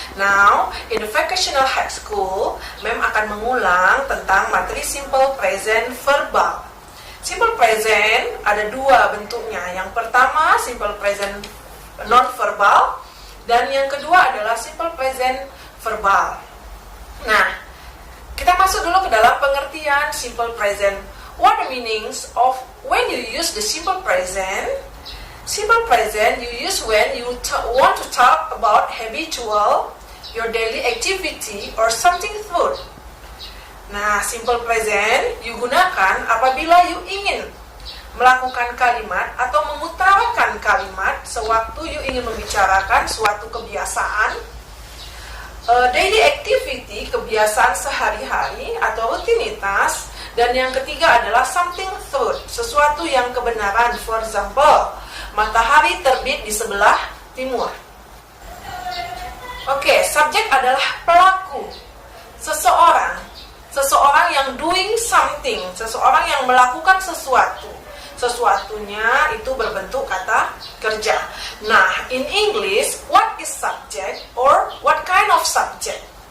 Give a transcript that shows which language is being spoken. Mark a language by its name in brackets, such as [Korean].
[English] Now, in the vocational high school, [Indonesian] Mem akan mengulang tentang materi [English] simple present verbal. [Indonesian] Simple present ada dua bentuknya. Yang pertama, simple present non-verbal, dan yang kedua adalah simple present verbal. Nah, kita masuk dulu ke dalam pengertian simple present. [English] What are the meanings of when you use the simple present? Simple present you use when you want to talk about habitual, your daily activity, or something food. [Indonesian] Nah, simple present you gunakan apabila you ingin melakukan kalimat atau mengutarakan kalimat sewaktu you ingin membicarakan suatu kebiasaan, daily activity, kebiasaan sehari-hari atau rutinitas, dan yang ketiga adalah something food, sesuatu yang kebenaran. [English] For example, [Indonesian] matahari terbit di sebelah timur. Oke, subjek adalah pelaku, seseorang yang [English] doing something, [Indonesian] seseorang yang melakukan sesuatu. Sesuatunya itu berbentuk kata kerja. [English] Nah, in English, what is subject or what kind of subject?